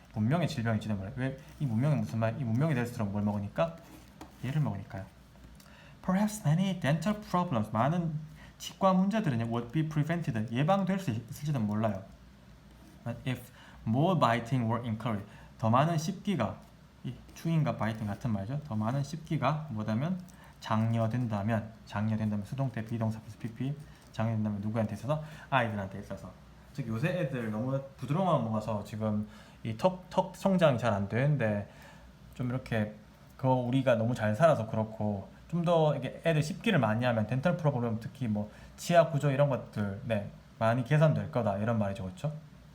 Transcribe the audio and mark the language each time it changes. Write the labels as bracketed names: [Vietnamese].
[Korean] 문명의 질병일지도 몰라요. 왜? 이 문명이 무슨 말? 이 문명이 될수록 뭘 먹으니까? 얘를 먹으니까요. [English] Perhaps many dental problems. [Korean] 많은 치과 문제들은 [English] would be prevented. [Korean] 예방될 수 있을지도 몰라요. [English] But if more biting were encouraged. [Korean] 더 많은 씹기가 chewing과 biting 같은 말이죠. 더 많은 씹기가 뭐다면 장려된다면 수동태 비동사 플러스 pp 장려된다면 누구한테 있어서? 아이들한테 있어서. 즉 요새 애들 너무 부드러움만 먹어서 지금 이 턱 성장이 잘 안 되는데 좀 이렇게 그거 우리가 너무 잘 살아서 그렇고 좀 더 이게 애들 씹기를 많이 하면 덴탈 프로그램 특히 뭐 치아 구조 이런 것들 많이 개선될 거다 이런 말이죠, 그렇죠?